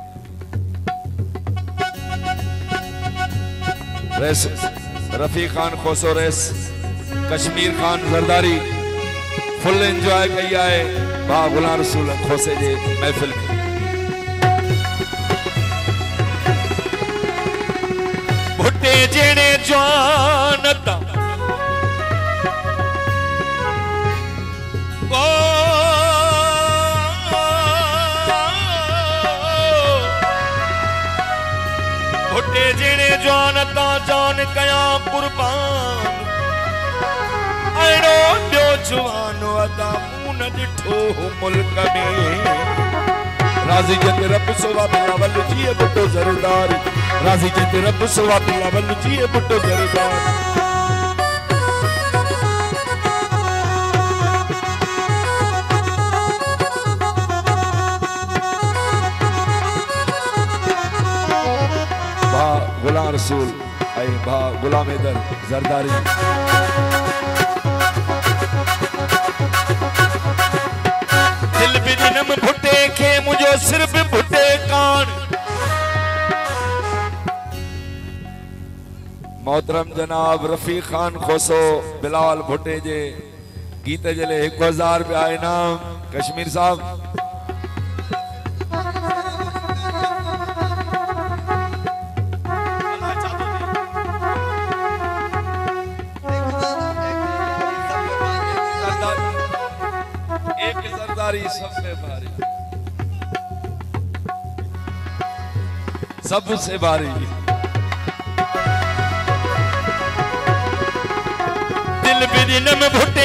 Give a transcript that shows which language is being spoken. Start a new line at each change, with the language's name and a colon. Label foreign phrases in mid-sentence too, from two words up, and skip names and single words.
Sindhi: रेस रफ़ी खान खोसो रेस कश्मीर खान ज़रदारी
English: full enjoy
Sindhi: कई आहे भा गुलाम रसूल खोसे जे महफ़िल में भुट्टे जेने जानता भुट्टे जेने जानता जान कया कुर्बान अड़ो ॿियो जवान अदा मूं न ॾिठो मुल्क में राज़ी जंदे रब सुवा बिलावल जिए बुटो ज़रदार राज़ी जंदे रब सुवा बिलावल जिए बुटो ज़रदार भा गुलाम रसूल ऐं भा गुलाम हैदर ज़रदारी दिल भी दिनम भुट्टे खे मुझो सिर भी भुट्टे कान मोहतरम जनाब रफ़ी खान खोसो बिलाल भुट्टे जे गीत जे लिए 1000 रुपया इनाम कश्मीर साहब
Urdu: سب سے بھاری سب سے بھاری
Sindhi: दिल भी दिन में भुट्टे